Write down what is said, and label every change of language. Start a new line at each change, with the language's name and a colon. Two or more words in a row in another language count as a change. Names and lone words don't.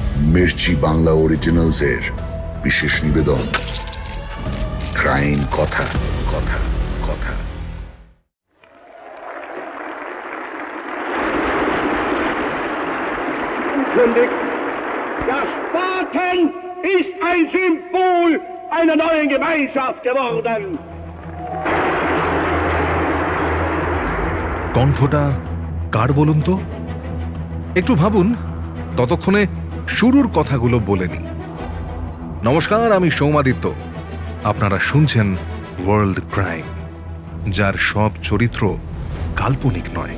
Bangla: মির্চি বাংলা অরিজিনালসের বিশেষ নিবেদন ক্রাইম কথা কথা কথা।
German: Der Spaten ist ein Symbol einer neuen Gemeinschaft geworden.
Bangla: কণ্ঠটা কার বলুন তো? একটু ভাবুন, ততক্ষণে শুরুর কথাগুলো বলে নি। নমস্কার, আমি সৌমাদিত্য। আপনারা শুনছেন ওয়ার্ল্ড ক্রাইম, যার সব চরিত্র কাল্পনিক নয়।